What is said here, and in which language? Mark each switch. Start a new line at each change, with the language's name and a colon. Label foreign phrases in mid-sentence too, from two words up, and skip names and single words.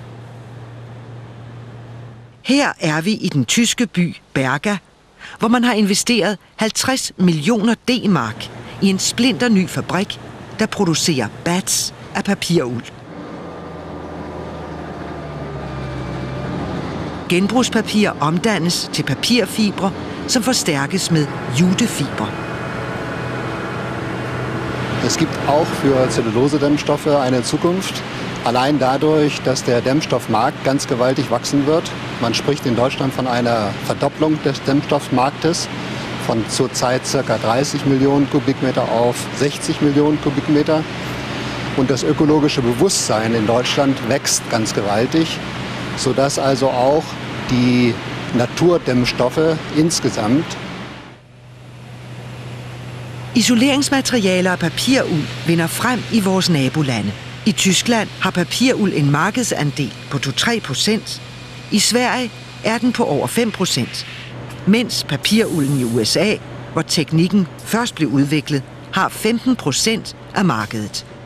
Danish: Her er vi i den tyske by Berga, hvor man har investeret 50 millioner D-mark i en splinterny fabrik, der producerer bats af papiruld. Genbrugspapir omdannes til papirfibre, som forstærkes med jutefiber.
German: Es gibt auch für Zellulose-Dämmstoffe eine Zukunft. Allein dadurch, dass der Dämmstoffmarkt ganz gewaltig wachsen wird. Man spricht in Deutschland von einer Verdopplung des Dämmstoffmarktes von zurzeit ca. 30 Millionen Kubikmeter auf 60 Millionen Kubikmeter. Und das ökologische Bewusstsein in Deutschland wächst ganz gewaltig, sodass also auch die Naturdämmstoffe insgesamt.
Danish: Isoleringsmaterialer af papiruld vinder frem i vores nabolande. I Tyskland har papiruld en markedsandel på 2-3%. I Sverige er den på over 5%. Mens papirulden i USA, hvor teknikken først blev udviklet, har 15% af markedet.